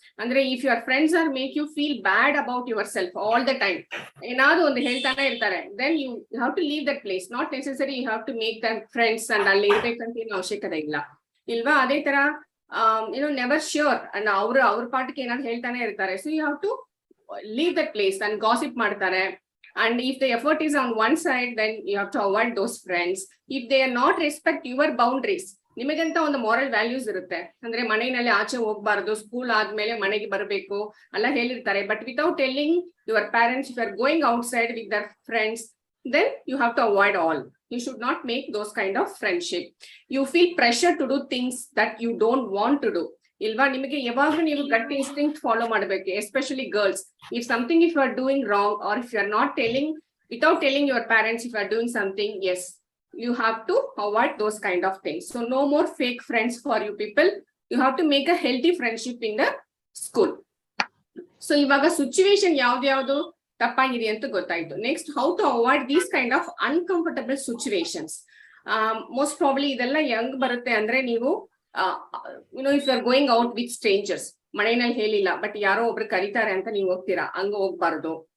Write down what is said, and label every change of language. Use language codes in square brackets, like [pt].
[kn] ಅಂದ್ರೆ [en] if your friends are make you feel bad about yourself all the time, [kn] ಏನಾದ್ರು ಒಂದು ಹೇಳ್ತಾನೆ ಇರ್ತಾರೆ, [en] Then you have to leave that place. Not necessary you have to make that friends and [kn] ಅಲ್ಲಿ ಇರ್ಬೇಕಂತ ಏನು ಅವಶ್ಯಕತೆ ಇಲ್ಲ, ಇಲ್ವಾ? ಅದೇ ತರ [en] never sure and [kn] ಅವ್ರ ಪಾಠಕ್ಕೆ ಏನಾದ್ರು ಹೇಳ್ತಾನೆ ಇರ್ತಾರೆ, [en] so you have to leave that place and gossip [kn] ಮಾಡ್ತಾರೆ. [en] And if the effort is on one side, then you have to avoid those friends. If they are not respect your boundaries, [kn] ನಿಮಗಂತ ಒಂದು moral values ಇರುತ್ತೆ, ಅಂದ್ರೆ ಮನೆಯಲ್ಲಿ ಆಚೆ ಹೋಗ್ಬಾರ್ದು, school ಆದ್ಮೇಲೆ ಮನೆಗೆ ಬರಬೇಕು ಎಲ್ಲ ಹೇಳಿರ್ತಾರೆ. [en] But without telling your parents, if you are going outside with their friends, then you have to avoid all. You should not make those kind of friendship. You feel pressure to do things that you don't want to do. [kn] ಇಲ್ವಾ? ನಿಮಗೆ ಯಾವಾಗ್ಲೂ ನೀವು [en] gut instinct follow [kn] ಮಾಡಬೇಕು, [en] Especially girls. If something if you are doing wrong, or if you are not telling, without telling your parents if you are doing something, yes, you have to avoid those kind of things. So no more fake friends for you people. You have to make a healthy friendship in the school. [kn] So ಇವಾಗ situation ಯಾವ್ದು ತಪ್ಪಾಗಿದೆ ಅಂತ ಗೊತ್ತಾಯ್ತು. [en] Next, how to avoid these kind of uncomfortable situations. Most probably [kn] ಇದೆಲ್ಲ ಹೆಂಗ್ ಬರುತ್ತೆ ಅಂದ್ರೆ, ನೀವು [en] if you are going out with strangers, [kn] ಮನೆಯಲ್ಲಿ ಹೇಳಿಲ್ಲ ಬಟ್ ಯಾರೋ ಒಬ್ರು ಕರೀತಾರೆ ಅಂತ ನೀವು ಹೋಗ್ತೀರಾ, ಹಂಗ ಹೋಗ್ಬಾರ್ದು.